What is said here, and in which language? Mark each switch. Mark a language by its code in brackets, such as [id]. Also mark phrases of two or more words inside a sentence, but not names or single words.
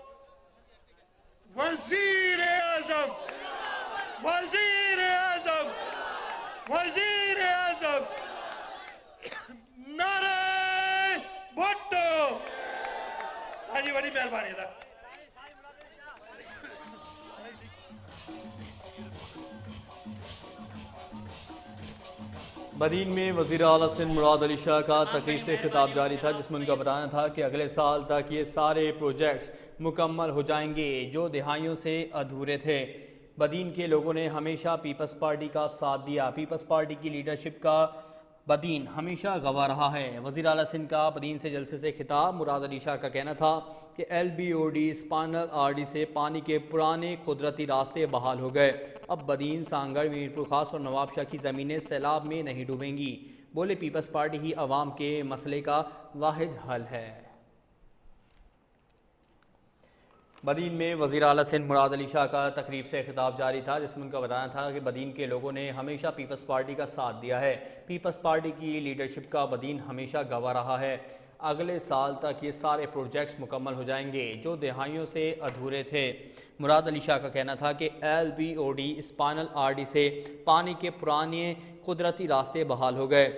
[ur] وزیر اعظم، وزیر اعظم، وزیر اعظم، نعرے بھٹو. [sd] हाजी वॾी महिरबानी था। [ur] بدین میں وزیر اعلیٰ سندھ مراد علی شاہ کا تقریب سے خطاب جاری تھا، جس میں ان کا بتانا تھا کہ اگلے سال تک یہ سارے پروجیکٹس مکمل ہو جائیں گے جو دہائیوں سے ادھورے تھے. بدین کے لوگوں نے ہمیشہ پیپلز پارٹی کا ساتھ دیا. پیپلز پارٹی کی لیڈرشپ کا بدین ہمیشہ گواہ رہا ہے. وزیر اعلیٰ سندھ کا بدین سے جلسے سے خطاب۔ مراد علی شاہ کا کہنا تھا کہ LBOD سپانل RD سے پانی کے پرانے قدرتی راستے بحال ہو گئے. اب بدین، سانگھڑ، میرپور خاص اور نوابشاہ کی زمینیں سیلاب میں نہیں ڈوبیں گی. بولے پیپلز پارٹی ہی عوام کے مسئلے کا واحد حل ہے. بدین میں وزیر اعلیٰ سندھ مراد علی شاہ کا تقریب سے خطاب جاری تھا، جس میں ان کا بتانا تھا کہ بدین کے لوگوں نے ہمیشہ پیپلز پارٹی کا ساتھ دیا ہے. پیپلز پارٹی کی لیڈرشپ کا بدین ہمیشہ گواہ رہا ہے. اگلے سال تک یہ سارے پروجیکٹس مکمل ہو جائیں گے جو دہائیوں سے ادھورے تھے. مراد علی شاہ کا کہنا تھا کہ LBOD سپائنل RD سے پانی کے پرانے قدرتی راستے بحال ہو گئے.